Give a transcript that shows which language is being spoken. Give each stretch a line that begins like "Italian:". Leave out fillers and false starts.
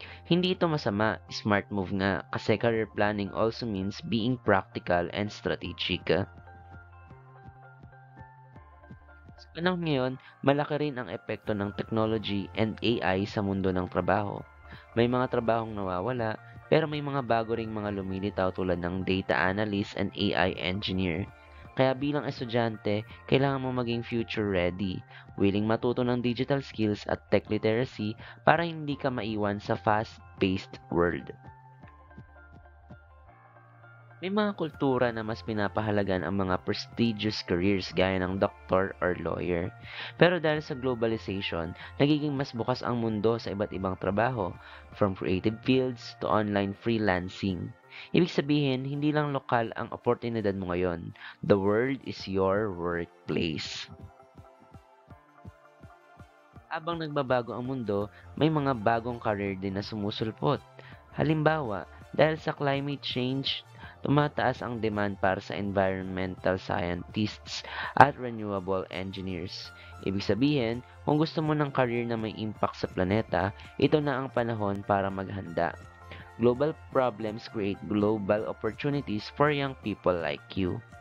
Filipino: Hindi ito masama, smart move nga kasi
English: career planning also means being practical and strategic.
Filipino: Sa panahon ngayon, malaki rin ang epekto ng
English: technology and AI
Filipino: sa mundo ng trabaho. May mga trabahong nawawala, pero may mga bago ring mga lumilitaw tulad ng
English: data analyst and AI engineer.
Filipino: Kaya bilang estudyante, kailangan mo maging
English: future ready,
Filipino: willing matuto ng digital skills at tech literacy para hindi ka maiwan sa
English: fast-paced world.
Filipino: May mga kultura na mas pinapahalagan ang mga
English: prestigious careers
Filipino: gaya ng doctor or lawyer. Pero dahil sa globalization, nagiging mas bukas ang mundo sa iba't ibang trabaho,
English: from creative fields to online freelancing.
Filipino: Ibig sabihin, hindi lang lokal ang oportunidad mo ngayon.
English: The world is your workplace.
Filipino: Habang nagbabago ang mundo, may mga bagong career din na sumusulpot. Halimbawa, dahil sa climate change, tumataas ang demand para sa
English: environmental scientists
Filipino: at renewable engineers. Ibig sabihin, kung gusto mo ng career na may impact sa planeta, ito na ang panahon para maghanda.
English: Global problems create global opportunities for young people like you.